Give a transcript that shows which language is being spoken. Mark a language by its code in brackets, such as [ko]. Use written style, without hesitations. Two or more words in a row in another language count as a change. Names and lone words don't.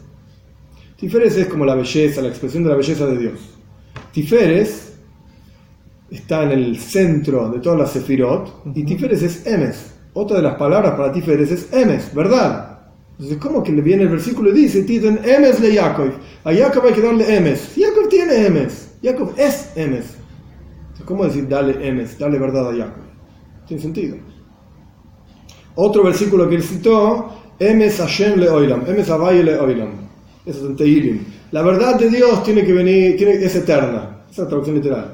[es] Tiferes es como la belleza, la expresión de la belleza de Dios. Tiferes está en el centro de todas las sefirot, y Tiferes es Emes. Otra de las palabras para Tiferes es Emes, verdad. Entonces, ¿cómo que le viene el versículo y dice, [he] תתן אמת ליעקב? [es] A Yaakov hay que darle Emes. Yaakov tiene Emes. Yaakov es Emes. Entonces, ¿cómo decir dale Emes, dale verdad a Yaakov? Tiene sentido. Otro versículo que él citó, [he] אמת השם לעולם, אמת הוי׳ לעולם. [es] Eso es en Tehilim. La verdad de Dios tiene que venir, es eterna. Esa es la traducción literal.